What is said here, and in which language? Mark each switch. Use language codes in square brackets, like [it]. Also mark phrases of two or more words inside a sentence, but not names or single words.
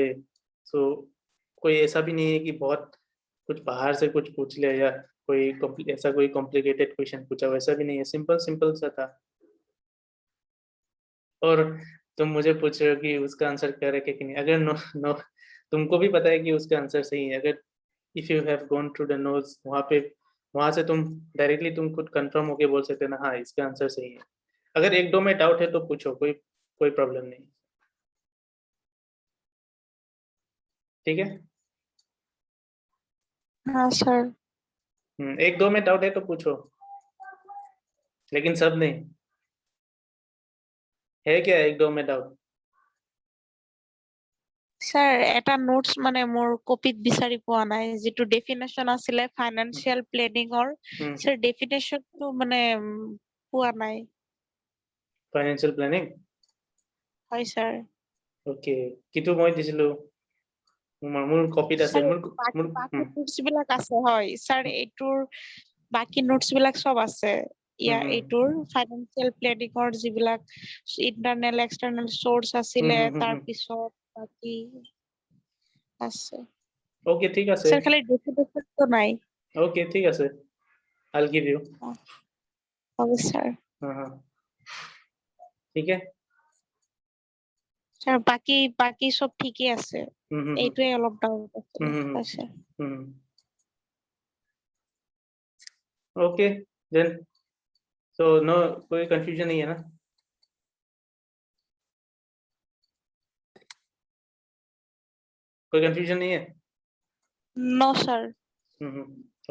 [hi] सो कोई ऐसा भी नहीं है कि बहुत कुछ बाहर से कुछ पूछ ले या कोई ऐसा कोई [en] complicated question [hi] पूछा, वैसा भी नहीं है. [en] simple simple [hi] सा था. और तुम मुझे पूछ रहे हो कि उसका आंसर क्या रखे कि नहीं. अगर नो तुमको भी पता है कि उसका आंसर सही है. अगर [en] if you have gone through the notes, [hi] वहां से तुम डायरेक्टली तुम खुद कंफर्म होके बोल सकते हो ना, हाँ इसका आंसर सही है. अगर एक दो में डाउट है तो पूछो, कोई प्रॉब्लम नहीं. ठीक है. हाँ सर. एक दो में डाउट है तो पूछो, लेकिन सब नहीं. है क्या एक दो में डाउट? [as] স্যার এটা নোটস মানে মোৰ কপিত বিচাৰি পোৱা নাই, যেটো ডেফিনেশন আছিলে [en] financial planningৰ, [as] স্যার ডেফিনেশনটো মানে পোৱা নাই. [en] financial planning? [as] হয় স্যার. ওকে, কিটো মই দিছিলো মোৰ কপিত আছে. বাকি নোটস বিলাক আছে হয় স্যার, এইটোৰ বাকি নোটস বিলাক সব আছে. এইটোৰ [en] financial planningৰ [as] যিবিলাক [en] internal external source [as] আছিলে, তাৰ পিছত বাকি আছে. ওকে ঠিক আছে স্যার, খালি ডেফিনেশনটো নাই. ওকে ঠিক আছে, [en] I'll give you. [as] হবে স্যার. [hi] हाँ ঠিক है [as] স্যার. বাকি সব ঠিকই আছে. এইটোৱে অলপ ডাউট আছে. [en] okay then, so no [hi] कोई कंफ्यूजन नहीं है ना? कोई कंफ्यूजन नहीं है? [en] no sir.